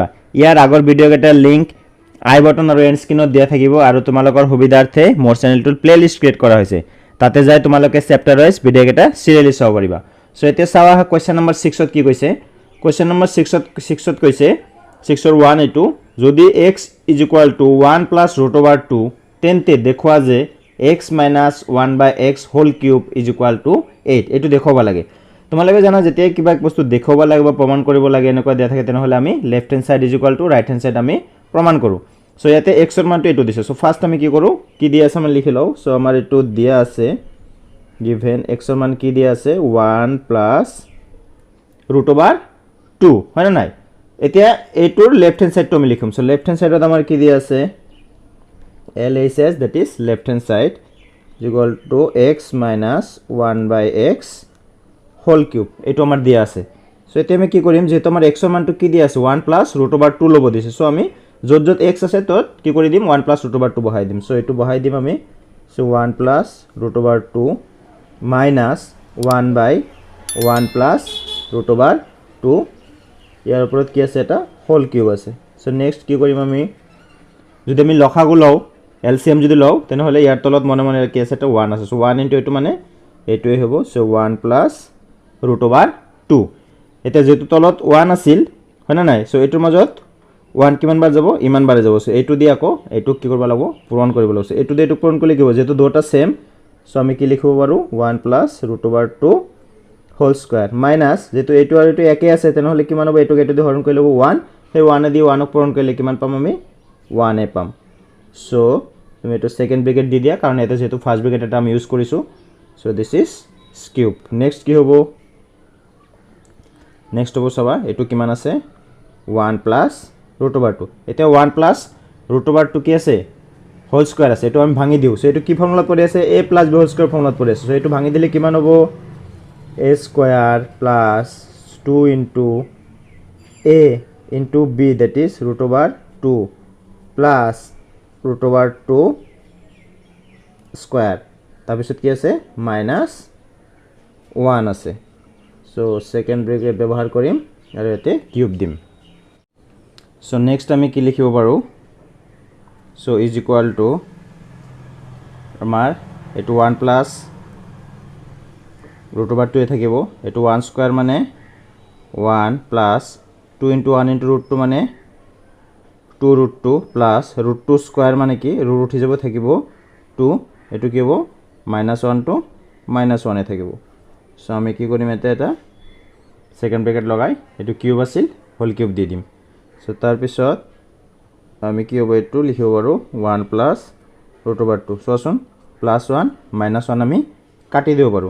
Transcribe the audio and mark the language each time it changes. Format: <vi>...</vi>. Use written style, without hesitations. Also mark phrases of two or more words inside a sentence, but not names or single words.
<as>ইয়াৰ আগৰ ভিডিঅ'কেইটাৰ লিংক</as> <en>i button</en> <as>আৰু এণ্ড স্ক্ৰীনত দিয়া থাকিব আৰু তোমালোকৰ সুবিধাৰ্থে মোৰ চেনেলটোৰ</as> <en>playlist create</en> <as>কৰা হৈছে। তাতে যাই তোমালোকে</as> <en>chapter wise</en> <as>ভিডিঅ'কেইটা সিৰিয়ালি চাব পাৰিবা। সো এতিয়া চাওয়া</as> <en>question number 6</en> <as>ত কি কৈছে।</as> <en>question number 6</en> <as>ত কৈছে 6 ৰ 1 এইটো যদি</as> <en>x is equal to 1 plus root over 2</en> <as>তেন্তে দেখুৱা যে</as> <en>x minus 1 by x whole cube is equal to 8</en> <as>এইটো দেখুৱাব লাগে। তোমালোকে জানা যেতিয়া কিবা এক বস্তু দেখুৱাব লাগে বা প্ৰমাণ কৰিব লাগে এনেকুৱা দিয়া থাকে তেনেহলে আমি</as> <en>left hand side is equal to right hand side</en> <as>আমি প্ৰমাণ কৰো। সো ইয়াতে x এর মানটো এইটো দিছে। সো ফার্স্ট আমি কি কৰো কি দিয়া আছে আমি লিখি লও। সো আমাৰ এইটো দিয়া আছে given x এর মান কি দিয়া আছে</as> <en>1 plus root over 2</en> <as>হয় না নাই। এতিয়া এইটোৰ লেফট হ্যান্ড সাইডটো আমি লিখিম। সো</as> <en>left hand</en> <as>সাইডত আমাৰ কি দিয়া আছে</as> <en>LHS that is left hand side is equal to x minus 1 by x whole cube</en> <as>এইটো আমাৰ দিয়া আছে। সো এতিয়া আমি কি কৰিম যেহেতু আমাৰ x এর মানটো কি দিয়া আছে</as> <en>1 plus root over 2</en> <as>লব দিছে। সো আমি যত যত x আছে তত কি কৰি দিম</as> <en>1 plus root over 2</en> <as>বহাই দিম। সো এইটো বহাই দিম আমি। সো</as> <en>1 plus root over 2 minus 1 by 1 plus root over 2</en> <as>ইয়াৰ ওপৰত কি আছে এটা</as> <en>whole cube</en> <as>আছে। সো নেক্সট কি কৰিম আমি যদি আমি লসাগু লও এলসিএম যদি লও তেনেহলে ইয়াৰ তলত মনে মনে কি আছে এটা 1 আছে। সো</as> <en>1 into</en> <as>এটো মানে এইটোই হ'ব। সো</as> <en>1 plus root over 2</en> <as>এটা যেটো তলত 1 আছিল হয় না নাই। সো এটোৰ মাজত 1 কিমান বাৰ যাব ইমান বাৰে যাব। সো এইটো দি আকৌ এইটো কি কৰিব লাগিব পূৰণ কৰিব লাগিব। সো এইটো দি এইটো পূৰণ কৰিলে কি হ'ব যেটো দুটা সেম। সো আমি কি লিখিব পাৰো</as> <en>1 plus root over 2 whole square minus</en> <as>যেটো এইটো আৰু এইটো একে আছে তেনেহলে কিমান হ'ব এইটো এইটো দি হৰণ কৰি লব 1 সেই 1 এ দি 1 ক পূৰণ কৰিলে কিমান পাম আমি 1 এ পাম। সো তুমি এইটো</as> <en>second bracket</en> <as>দি দিয়া কাৰণ এটা যেটো</as> <en>first bracket</en> <as>এটা আমি ইউজ কৰিছো।</as> <en>so this is cube.</en> <as>নেক্সট কি হ'ব নেক্সট হ'ব সবা এইটো কিমান আছে</as> <en>1 plus root over 2</en> <as>এটা</as> <en>1 plus root over 2</en> <as>কি আছে</as> <en>whole square</en> <as>আছে। এটো আমি ভাঙি দিও। সো এটো কি ফর্মুলা পড়ে আছে</as> <en>a + b whole square formula</en> <as>পড়ে আছে। সো এটো ভাঙি দিলে কিমান হ'ব</as> <en>a square plus 2 into a into b that is root over 2 plus root over 2 square</en> <as>তাৰপিছত কি আছে</as> <en>minus 1</en> <as>আছে। সো</as> <en>second bracket</en> <as>ব্যৱহাৰ কৰিম আৰু এতে কিউব দিম। সো নেক্সট আমি কি লিখিব পাৰো</as> <en>so is equal to</en> <as>আমাৰ এটো</as> <en>1 plus root over 2</en> <as>এ থাকিব। এটো</as> <en>1 square</en> <as>মানে</as> <en>1 plus 2 into 1 into root 2</en> <as>মানে</as> <en>2 root 2 plus root 2 square</en> <as>মানে কি root উঠি যাব থাকিব 2 এটো কি হ'ব</as> <en>-1 to -1</en> <as>এ থাকিব। সো আমি কি কৰিম এটা</as> <en>second bracket</en> <as>লগাই এটো কিউব আছিল</as> <en>whole cube</en> <as>দি দিম। সো তাৰ পিছত আমি কি হ'ব এটো লিখিব পাৰো</as> <en>1 plus root over 2</en> <as>সোচোন +1 -1 আমি কাটি দিব পাৰো।</as>